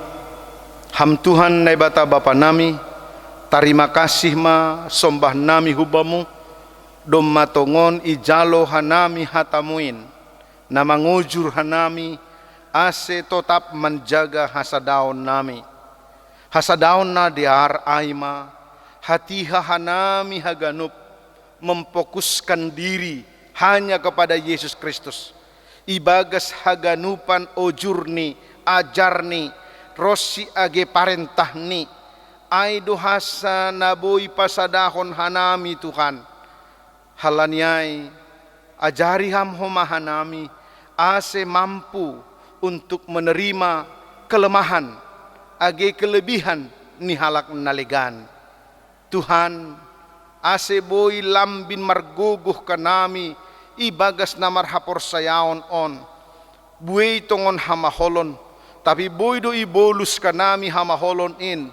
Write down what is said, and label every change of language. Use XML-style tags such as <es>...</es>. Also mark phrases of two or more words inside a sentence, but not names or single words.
<bts>Ham Tuhan na bata Bapa nami, tarima kasih ma sombah nami hubamu, dom matongon ijalo hanami hatamuin, na mangujur hanami, ase</bts> <id>tetap menjaga</id> <bts>hasadaon nami. Hasadaon na diar aima, hatiha hanami haganup,</bts> <id>memfokuskan diri hanya kepada Yesus Kristus.</id> <bts>Ibagas haganupan ojurni, ajarni, rosi age parentahni, aido hasa naboy pasadahon hanami Tuhan. Halaniai, ajari ham homa hanami, ase</bts> <id>mampu untuk menerima kelemahan,</id> <bts>age kelebihan ni halak nalegan. Tuhan, ase boy lambin marguguh kanami, ibagas na marhapor sayaon on. Buey tongon hamaholon, tapi boy do ibolus kanami hamaholon in.</bts>